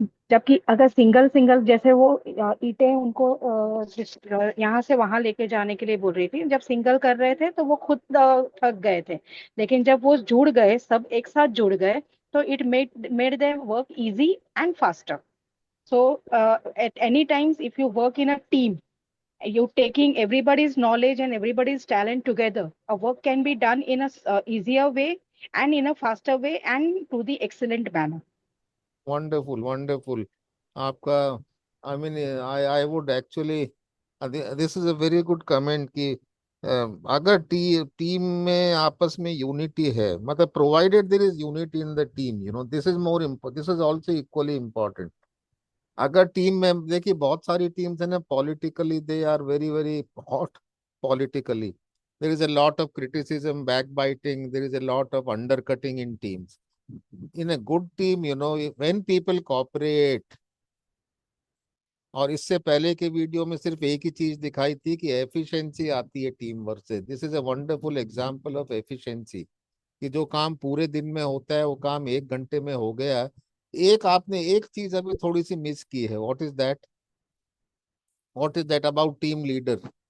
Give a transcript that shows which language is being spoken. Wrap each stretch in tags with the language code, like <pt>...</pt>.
<hi>जबकि अगर single single, जैसे वो ईंटें उनको यहाँ से वहां लेके जाने के लिए बोल रही थी, जब सिंगल कर रहे थे तो वो खुद थक गए थे। लेकिन जब वो जुड़ गए, सब एक साथ जुड़ गए, तो</hi> <en>It made them work easy and faster. So at any times, if you work in a team, you taking everybody's knowledge and everybody's talent together, a work can be done in a easier way and in a faster way and to the excellent manner. Wonderful wonderful. आपका, I mean I would actually, this is a very good comment</en> <hi>कि अगर team में आपस में unity है, मतलब</hi> <en>Provided there is unity in the team, you know, this is more this is also equally important.</en> <hi>अगर team में देखिए, बहुत सारी टीम्स है ना,</hi> <en>Politically they are very very hot. Politically there is a lot of criticism, backbiting, there is a lot of undercutting in teams. In a good team, you know, when people cooperate,</en> <hi>और इससे पहले के video में सिर्फ एक ही चीज दिखाई थी कि एफिशिएंसी आती है टीम वर्क से।</hi> <en>this is a wonderful example of efficiency,</en> <hi>कि जो काम पूरे दिन में होता है वो काम 1 घंटे में हो गया। एक आपने एक चीज अभी थोड़ी सी मिस की है।</hi> <en>What is that about team leader?</en>